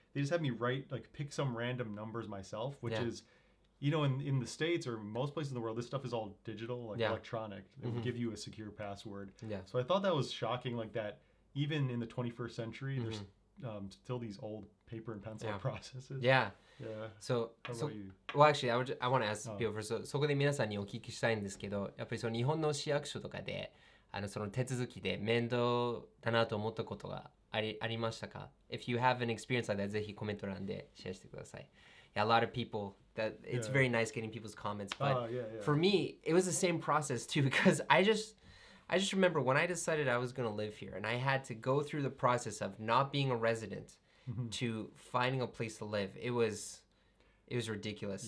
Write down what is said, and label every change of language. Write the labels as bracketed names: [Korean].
[English] They just had me pick some random numbers myself, which is, in the States or most places in the world, this stuff is all digital, electronic. They will give you a secure password. Yeah. So I thought that was shocking, like that even in the 21st century, there's still these old paper and pencil processes. Yeah. Yeah. So, How about you? well, actually, I want to ask people first. [Japanese] そこで皆さんにお聞きしたいんですけど、やっぱりその日本の市役所とかで、その手続きで面倒だなと思ったことがありましたか? [English] If you have an experience like that, [Japanese] ぜひコメント欄でシェアしてください. [English] Yeah, a lot of people that it's very nice getting people's comments, but for me, it was the same process too, because I just remember when I decided I was going to live here and I had to go through the process of not being a resident to finding a place to live. It was ridiculous.